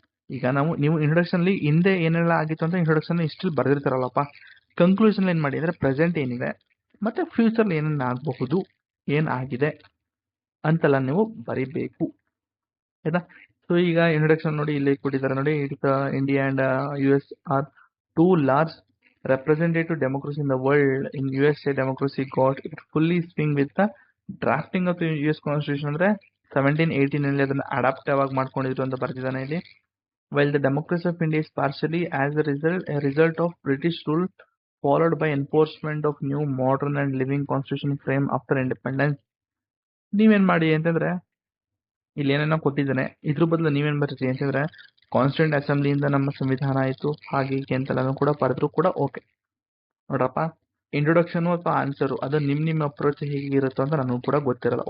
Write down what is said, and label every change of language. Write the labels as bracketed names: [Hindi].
[Kannada] ಈಗ ನೀವು ಇಂಟ್ರೊಡಕ್ಷನ್ ಅಲ್ಲಿ ಹಿಂದೆ ಏನೆಲ್ಲ ಆಗಿತ್ತು ಅಂತ ಇಂಟ್ರೊಡಕ್ಷನ್ ಇಷ್ಟು ಬರ್ದಿರ್ತಾರಲ್ಲಪ್ಪ, ಕನ್ಕ್ಲೂಷನ್ ಏನ್ ಮಾಡಿ ಅಂದ್ರೆ ಪ್ರೆಸೆಂಟ್ ಏನಿದೆ ಮತ್ತೆ ಫ್ಯೂಚರ್ ಏನೇನು ಆಗಬಹುದು, ಏನಾಗಿದೆ ಅಂತೆಲ್ಲ ನೀವು ಬರೀಬೇಕು. ಆಯ್ತಾ? [English] So ಈಗ introduction ನೋಡಿ, ಇಲ್ಲಿ ಕೊಟ್ಟಿದ್ದಾರೆ ನೋಡಿ, India and US are 2 large representative democracy in the world. In USA, democracy got it fully swing with the drafting of the US Constitution [Kannada] ಅಂದ್ರೆ 1718 ನಲ್ಲಿ ಅದನ್ನ ಅಡಾಪ್ಟಿವ್ ಆಗಿ ಮಾಡ್ಕೊಂಡಿದ್ರು ಅಂತ ಬರ್ತಿದ್ದಾನೆ ಇಲ್ಲಿ. [English] While the democracy of India is partially as a result of British rule followed by enforcement of new modern and living constitution frame after independence. [Kannada] ನೀವೇನ್ ಮಾಡಿ ಅಂತಂದ್ರೆ, ಇಲ್ಲಿ ಏನೇನೋ ಕೊಟ್ಟಿದ್ದಾನೆ, ಇದ್ರ ಬದಲು ನೀವೇನ್ ಬರ್ತೀರಿ ಅಂತಂದ್ರೆ, ಕಾನ್ಸ್ಟಿಟ್ಯೂಂಟ್ ಅಸೆಂಬ್ಲಿಯಿಂದ ನಮ್ಮ ಸಂವಿಧಾನ ಆಯಿತು ಹಾಗೆ ಹೀಗೆ ಅಂತೆಲ್ಲನೂ ಕೂಡ ಬರೆದ್ರು ಕೂಡ ಓಕೆ. ನೋಡ್ರಪ್ಪ, ಇಂಟ್ರೊಡಕ್ಷನ್ ಅಥವಾ ಆನ್ಸರು ಅದು ನಿಮ್ಮ ಅಪ್ರೋಚ್ ಹೇಗಿರುತ್ತೋ ಅಂತ ನನಗೂ ಕೂಡ ಗೊತ್ತಿರಲ್ಲ.